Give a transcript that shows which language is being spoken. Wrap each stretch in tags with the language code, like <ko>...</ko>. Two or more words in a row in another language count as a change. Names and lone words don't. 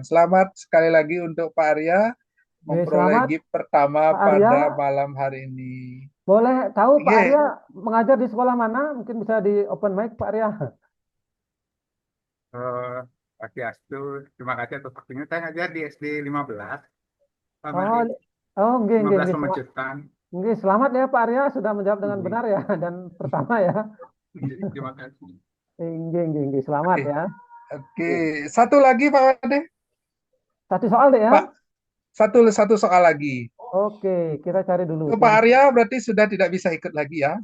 <id>Selamat sekali lagi untuk Pak Arya Oke, memperoleh selamat gift pertama Pak Arya. pada malam hari ini. Boleh tahu Pak Oke, Arya mengajar di sekolah mana? Mungkin bisa di open mic Pak Arya. Eh, Pak Swastiastu, terima kasih atas waktunya. Saya ngajar di SD 15. Pak Oh, Made,</id> <ban>oh, nggih, nggih,</ban> <id>15 nggih. Pemecutan. Nggih, selamat ya Pak Arya sudah menjawab dengan Nggih, benar ya dan pertama ya. nggih, terima kasih.</id> <ban>Nggih, nggih, nggih,</ban> <id>selamat oke, ya. oke. Nggih. Satu lagi Pak Made. Satu soal deh ya. Pak, satu soal lagi. Oke, kita cari dulu. Ke Pak Arya berarti sudah tidak bisa ikut lagi ya,</id>